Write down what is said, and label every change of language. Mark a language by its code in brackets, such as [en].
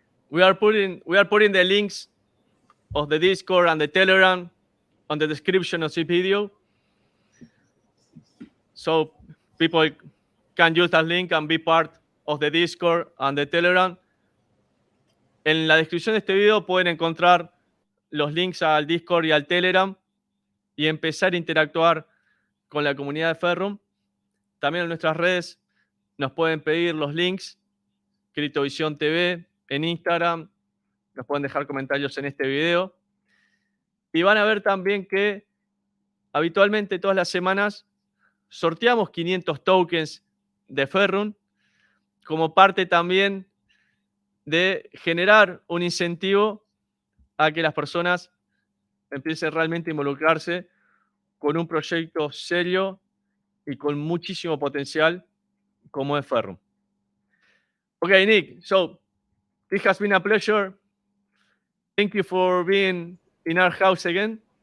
[en] We are putting the links of the Discord and the Telegram on the description of this video. So people can use that link and be part of the Discord and the Telegram. [es] En la descripción de este video pueden encontrar los links al Discord y al Telegram y empezar a interactuar con la comunidad de Ferrum. También en nuestras redes nos pueden pedir los links, Criptovisión TV, en Instagram, nos pueden dejar comentarios en este video. Y van a ver también que habitualmente todas las semanas sorteamos 500 tokens de Ferrum como parte también de generar un incentivo a que las personas empiecen realmente a involucrarse con un proyecto serio y con muchísimo potencial como es Ferrum. [en] Okay, Nick, so it has been a pleasure. Thank you for being in our house again.